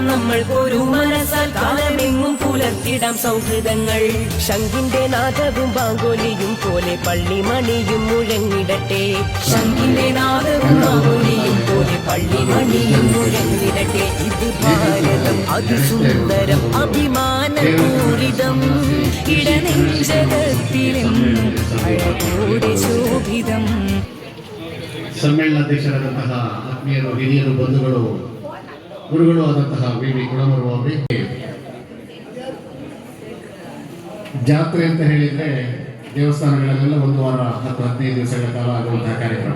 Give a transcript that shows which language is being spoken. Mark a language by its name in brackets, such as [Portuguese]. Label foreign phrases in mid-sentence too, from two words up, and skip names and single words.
[Malayalam] നമ്മൾ ഒരു മനസ്സാൽ കാലമെങ്ങും പുലർത്തിടാം സൗഹൃദങ്ങൾ ശംഖിന്റെ നാദവും ബാങ്കോലിയും പോലെ പള്ളിമണിയും മുഴങ്ങിടട്ടെ ശംഖിന്റെ നാദവും ബാങ്കോലിയും പോലെ പള്ളിമണിയും മുഴങ്ങിടട്ടെ ഇത് ഭാരതം അതിസുന്ദരം അഭിമാനപൂരിതം ഇടനെഞ്ചകത്തിലും അഴകോടെ ശോഭിതം. [Kannada] ಸಮ್ಮೇಳನಾಧ್ಯಕ್ಷರಾದಂತಹ ಆತ್ಮೀಯರು, ಹಿರಿಯರು, ಬಂಧುಗಳು, ಗುರುಗಳು ಆದಂತಹ ವಿ ಗುಣಮರು ಅವರಿಗೆ ಜಾತ್ರೆ ಅಂತ ಹೇಳಿದ್ರೆ ದೇವಸ್ಥಾನಗಳಲ್ಲೆಲ್ಲ 1 ವಾರ 10-15 ದಿವಸಗಳ ಕಾಲ ಆಗುವಂತಹ ಕಾರ್ಯಕ್ರಮ.